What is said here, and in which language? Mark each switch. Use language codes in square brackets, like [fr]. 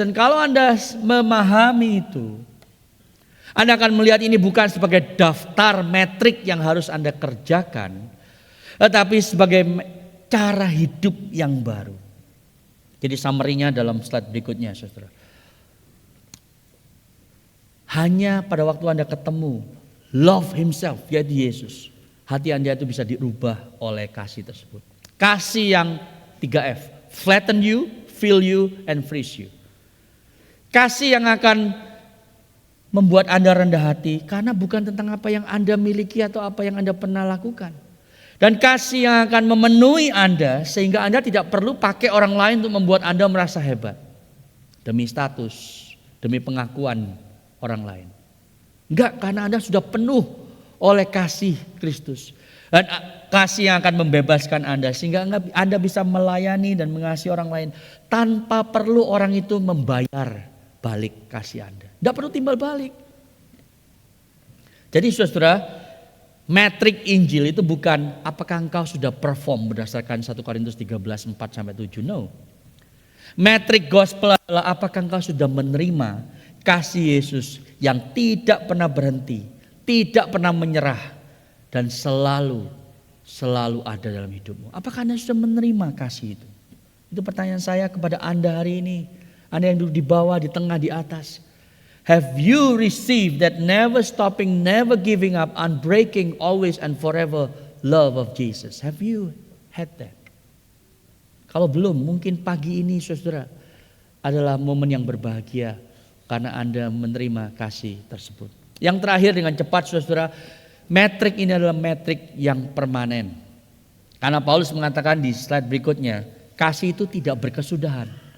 [id] Dan kalau Anda memahami itu, Anda akan melihat ini bukan sebagai daftar metrik yang harus Anda kerjakan, tetapi sebagai cara hidup yang baru. Jadi summary-nya dalam slide berikutnya saudara. Hanya pada waktu Anda ketemu [en] love himself, [id] yaitu Yesus, hati Anda itu bisa dirubah oleh kasih tersebut. Kasih yang 3F. [en] Flatten you, fill you, and freeze you. [id] Kasih yang akan membuat Anda rendah hati karena bukan tentang apa yang Anda miliki atau apa yang Anda pernah lakukan. Dan kasih yang akan memenuhi Anda sehingga Anda tidak perlu pakai orang lain untuk membuat Anda merasa hebat. Demi status, demi pengakuan orang lain. Enggak, karena Anda sudah penuh oleh kasih Kristus. Dan kasih yang akan membebaskan Anda sehingga Anda bisa melayani dan mengasihi orang lain tanpa perlu orang itu membayar balik kasih Anda. Tidak perlu timbal balik. Jadi saudara, metrik Injil itu bukan apakah engkau sudah perform berdasarkan 1 Korintus 13, 4-7. No. Metrik gospel adalah apakah engkau sudah menerima kasih Yesus yang tidak pernah berhenti, tidak pernah menyerah, dan selalu ada dalam hidupmu. Apakah Anda sudah menerima kasih itu? Itu pertanyaan saya kepada Anda hari ini. Anda yang duduk di bawah, di tengah, di atas. [en] Have you received that never stopping, never giving up, unbreaking, always and forever love of Jesus? Have you had that? [id] Kalau belum, mungkin pagi ini saudara adalah momen yang berbahagia karena Anda menerima kasih tersebut. Yang terakhir dengan cepat saudara, metrik ini adalah metrik yang permanen. Karena Paulus mengatakan di slide berikutnya, kasih itu tidak berkesudahan.